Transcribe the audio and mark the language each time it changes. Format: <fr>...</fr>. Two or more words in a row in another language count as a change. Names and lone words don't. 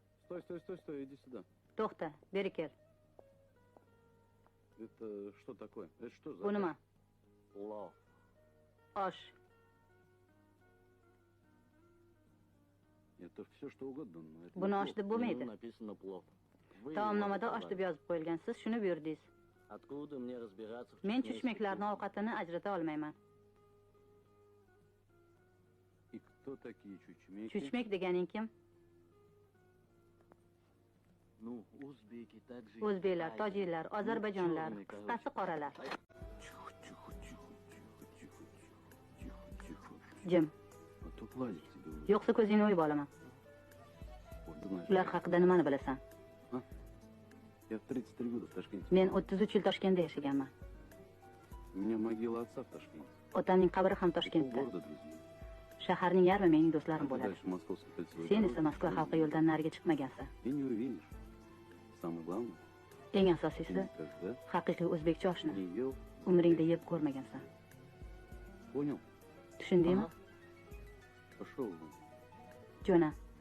<ru>Стой, иди сюда.</ru> <uz>To'xta, beri kel.</uz> <ru>Это что такое? Это что за...</ru> <uz>Bu nima?</uz> <ru>Плов.</ru> <uz>Osh.</uz> <ru>Это все что угодно, но это...</ru> <uz>Buni osh deb bo'lmaydi.</uz> <ru>Меню написано плов. Вы</ru> <uz>Taomnomada</uz> <ru>его</ru> <uz>osh deb</uz> <ru>заказали.</ru> <uz>yozib qo'yilgan. Siz shuni buyurdingiz.</uz> <ru>Откуда мне разбираться в</ru> <uz>Men</uz> <ru>чеченской</ru> <uz>chuchmaklarning</uz> <ru>кухне?</ru> <uz>ovqatini ajrata olmayman.</uz> <ru>И кто такие чучмеки?</ru> <uz>Chuchmak deganing kim?</uz> <ru>Ну, узбеки также.</ru> <uz>O'zbeklar, tojiklar, ozarbayjonlar,</uz> <ru>черные,</ru> <uz>qisqasi qoralar.</uz> <ru>Тихо.</ru> <uz>Jim,</uz> <ru>А то плазик тебе уже.</ru> <uz>yo'qsa ko'zingni o'yib olaman.</uz> <ru>Вот, знаешь,</ru> <uz>Ular haqida nimani bilasan?</uz> <ru>я в 33 года в Ташкенте.</ru> <uz>Men 33 yil Toshkentda yashaganman.</uz> <ru>У меня могила отца в Ташкенте.</ru> <uz>Otamning qabri ham</uz> <ru>Пол</ru> <uz>Toshkentda.</uz> <ru>города, друзья.</ru> <uz>Shaharning yarmi mening do'stlarim</uz> <ru>А ты</ru> <uz>bo'ladi.</uz> <ru>дальше Московский кольцевой</ru> <uz>Sen</uz> <ru>дорог</ru> <uz>esa Moskva xalqi yo'ldan nariga chiqmagansan.</uz> <ru>и не увидишь. Самое главное,</ru> <uz>Eng</uz> <ru>ты</ru> <uz>asosiysi,</uz> <ru>никогда</ru> <uz>haqiqiy o'zbekcha oshni</uz> <ru>не ел.</ru> <uz>umringda yeb ko'rmagansan.</uz> <ru>Понял?</ru> <uz>Tushundingmi?</uz> <ru>Ага. Пошел вон.</ru> <uz>Jo'na.</uz>